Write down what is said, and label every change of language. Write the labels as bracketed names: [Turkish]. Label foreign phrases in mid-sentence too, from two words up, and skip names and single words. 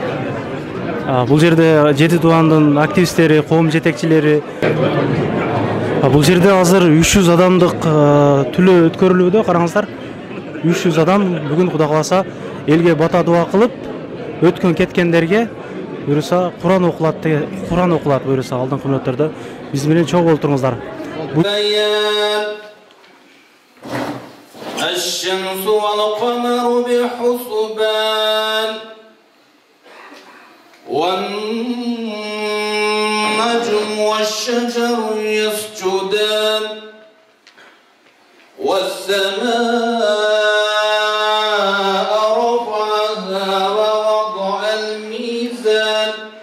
[Kyrgyz] Бул жерде Жети Дубандын активисттери, коом жетекчилери Бул жерде азыр 300 адамдык түлөө өткөрүлүүдө. Караңыздар, 300 адам бүгүн Кудай кааласа элге бата дуа кылып, өткөн кеткендерге буюрса Куран окулат буюрса алдыңкы мүнөттөрдө биз менен чогуу болтуруңуздар. [Arabic] الشمس والقمر بحسبان والنجم والشجر يسجدان والسماء رفعها ووضع الميزان